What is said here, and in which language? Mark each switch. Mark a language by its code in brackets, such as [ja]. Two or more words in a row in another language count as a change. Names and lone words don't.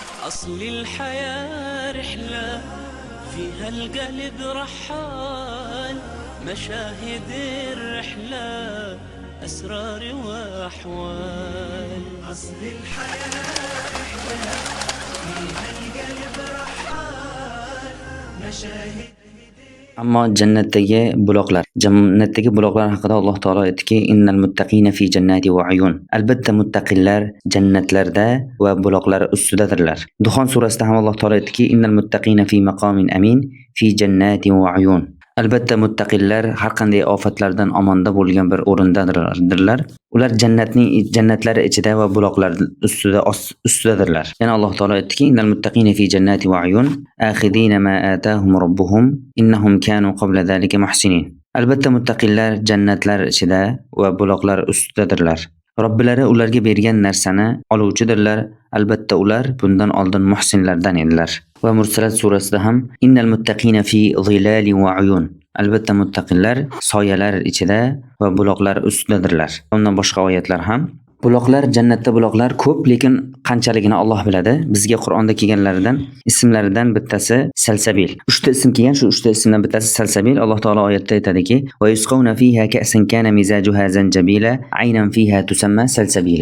[ar] أصل الحياة رحلة فيها القلب رحال، مشاهد الرحلة أسرار وأحوال. أصل الحياة رحلة فيها القلب رحال، مشاهد. [uz] Ammo jannatdagi buloqlar haqida Alloh taolo aytdiki, [ar] إن المتقين في جنات وعيون. [uz] Albatta muttaqillar jannatlarda va buloqlar ustidadirlar. Duxon surasida ham Alloh taolo aytdiki, [ar] إن المتقين في مقام أمين في جنات وعيون. [uz] Albatta muttaqillar har qanday ofatlardan omonda bo'lgan bir o'rindadirlar. Ular jannatlari ichida va buloqlar ustidadirlar. Yana Alloh taolo aytdiki, [ar] إن المتقين في جنات وعيون آخذين ما آتاهم ربهم إنهم كانوا قبل ذلك محسنين. [uz] Albatta muttaqillar jannatlar ichida va buloqlar ustidadirlar. Robbilari ularga bergan narsani oluvchidirlar. Albatta ular bundan oldin muhsinlardan edilar. Va Mursalat surasida ham [ar] إن المتقين في ظلال وعيون. [uz] Albatta muttaqillar soyalar ichida va buloqlar ustidadirlar. Undan boshqa oyatlar ham buloqlar, jannatda buloqlar ko'p, lekin qanchaligini Alloh biladi. Bizga Qur'onda kelganlaridan ismlaridan bittasi salsabil. 3 ta ism kelgan, shu 3 ta ismdan bittasi salsabil. Alloh taolo oyatda aytadiki: [ar] "ويسقون فيها كأسا كان مزاجها زنجبيلا عينا فيها تسمى سلسبيلا."